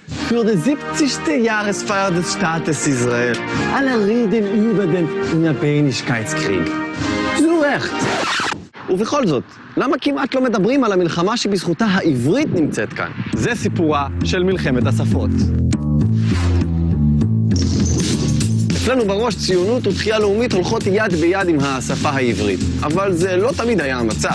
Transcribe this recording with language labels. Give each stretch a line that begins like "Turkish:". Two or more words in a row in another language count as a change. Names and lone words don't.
German: für die 70. Jahresfeier des Staates Israel. Alle reden über den Unabhängigkeitskrieg. zu recht.
Hebrew: ובכל זאת, למה כמעט לא מדברים על המלחמה שבזכותה העברית נמצאת כאן? זה סיפורה של מלחמת השפות. אצלנו בראש ציונות ותחייה לאומית הולכות יד ביד עם השפה העברית. אבל זה לא תמיד היה המצב.